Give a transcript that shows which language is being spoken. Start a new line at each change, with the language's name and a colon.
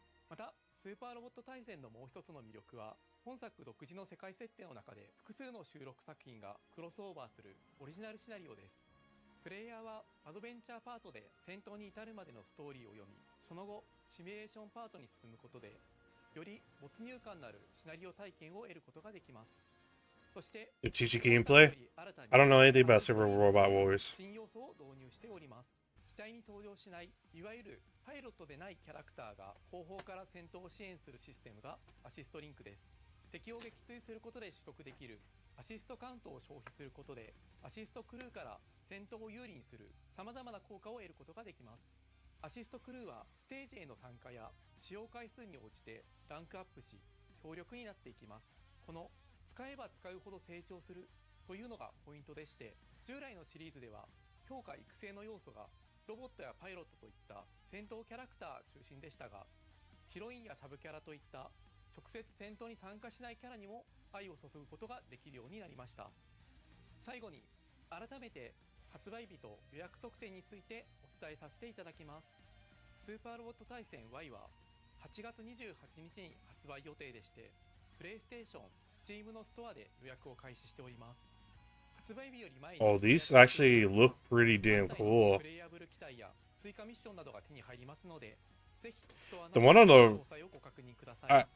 Japanese: またスーパーロボット対戦のもう一つの魅力は、本作独自の世界設定の中で複数の収録作品がクロスオーバーするオリジナルシナリオです。プレイヤーはアドベンチャーパートで戦闘に至るまでのストーリーを読み、その後シミュレーションパートに進むことでより没入感のあるシナリオ体験を得ることができます。そして
English: Teach gameplay? I don't know anything about Super Robot Wars.
Japanese: 新要素を導入しております。機体に登場しないいわゆるパイロットでないキャラクターが後方から戦闘を支援するシステムがアシストリンクです。敵を撃墜することで取得できるアシストカウントを消費することで、アシストクルーから戦闘を有利にする様々な効果を得ることができます。アシストクルーはステージへの参加や使用回数に応じてランクアップし、強力になっていきます。この使えば使うほど成長するというのがポイントでして、従来のシリーズでは強化育成の要素がロボットやパイロットといった戦闘キャラクター中心でしたが、ヒロインやサブキャラといった直接戦闘に参加しないキャラにも愛を注ぐことができるようになりました。最後に改めて発売日と予約特典についてお伝えさせていただきます。スーパーロボット対戦 Y は8月28日に発売予定でして、プレイステーション、Steam のストアで予約を開始しております。発売日より前に
English: Oh, these actually look pretty damn cool.
Japanese: プレイヤブル機体や追加ミッションなどが手に入りますので、ぜひストアの
English: The one on the
Japanese: 詳細をご確認ください。